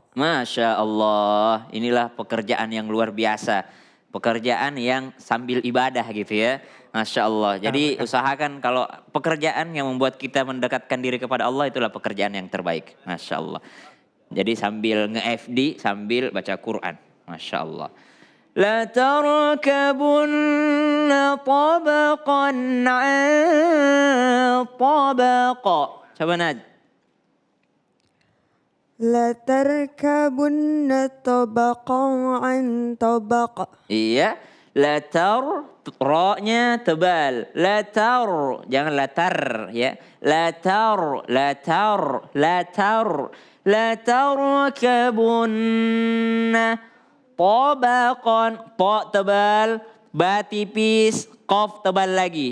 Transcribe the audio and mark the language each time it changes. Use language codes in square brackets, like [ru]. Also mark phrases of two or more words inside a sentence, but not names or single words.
[ar] ما شاء الله, [id] inilah pekerjaan yang luar biasa. Pekerjaan yang sambil ibadah gitu ya. [ar] ما شاء الله. [id] Jadi usahakan kalau pekerjaan yang membuat kita mendekatkan diri kepada Allah itulah pekerjaan yang terbaik. [ar] ما شاء الله. [id] Jadi sambil nge-FD, sambil baca Quran. [ar] ما شاء الله. لتركبن طبقا عن طبق. [id] Coba Nad. [ar] لتركبن طبقا عن طبق. [id] Iya. Latar, ro-nya tebal. Latar, jangan latar ya. Latar, latar, latar. [ar] لتركبن. [id] Tabaqan, po tebal, ba tipis, qaf tebal lagi.